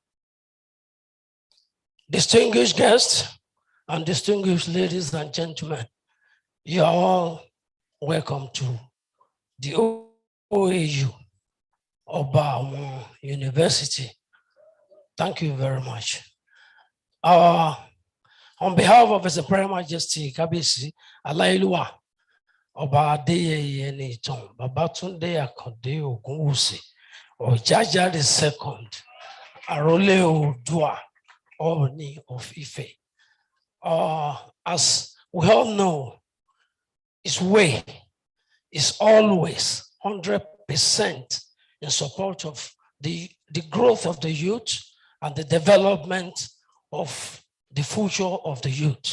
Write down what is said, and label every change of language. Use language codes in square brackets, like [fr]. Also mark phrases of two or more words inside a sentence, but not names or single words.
[en] Distinguished guests and distinguished ladies and gentlemen, you are all welcome to the OAU. Oba University. Thank you very much. On behalf of His Imperial Majesty Kabisi Alailua, Oba Adeyeye Enitan, Babatunde Akande Ogunwusi, Ojaja II, Arole Oòduà, Ooni of Ife. As we all know, his way is always 100% in support of the growth of the youth and the development of the future of the youth.